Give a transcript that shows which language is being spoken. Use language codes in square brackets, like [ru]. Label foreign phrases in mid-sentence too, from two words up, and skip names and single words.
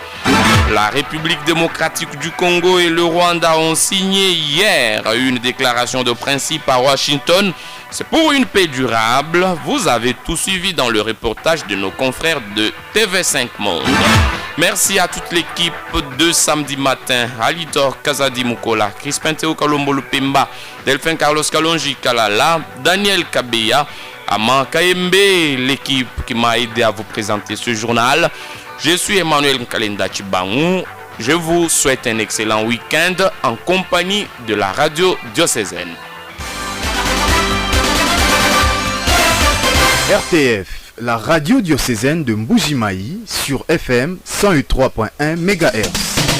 [fr] La République démocratique du Congo et le Rwanda ont signé hier une déclaration de principe à Washington. C'est pour une paix durable. Vous avez tout suivi dans le reportage de nos confrères de TV5 Monde. Merci à toute l'équipe de samedi matin. Alitor Kazadi Mukola, Crispin Théo Kalombo Lupemba, Delphin Carlos Kalonji Kalala, Daniel Kabeya, Aman Kaembe, l'équipe qui m'a aidé à vous présenter ce journal. Je suis Emmanuel Nkalenda Chibangou. Je vous souhaite un excellent week-end en compagnie de la radio diocésaine. RTF, la radio diocésaine de Mbujimayi sur FM 103.1 MHz.